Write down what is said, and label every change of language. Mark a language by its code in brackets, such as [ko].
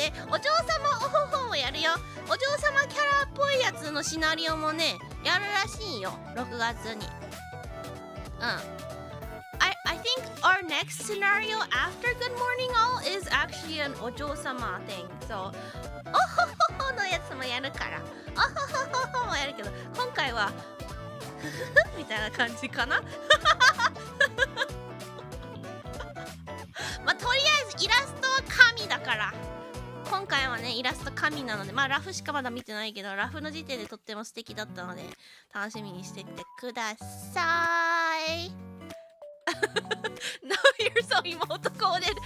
[ja] お嬢様おほほもやるよ。お嬢様キャラっぽいやつのシナリオもねやるらしいよ、6月に。 [en] I think our next scenario after Good Morning All is actually an お嬢様 thing. [ja] So おほほほのやつもやるから、おほほほもやるけど、今回はみたいな感じかなまあとりあえずイラストは神だから、今回はねイラスト神なので、まあラフしかまだ見てないけど、ラフの時点でとっても素敵だったので楽しみにしててください [en] No, you're so emote coded.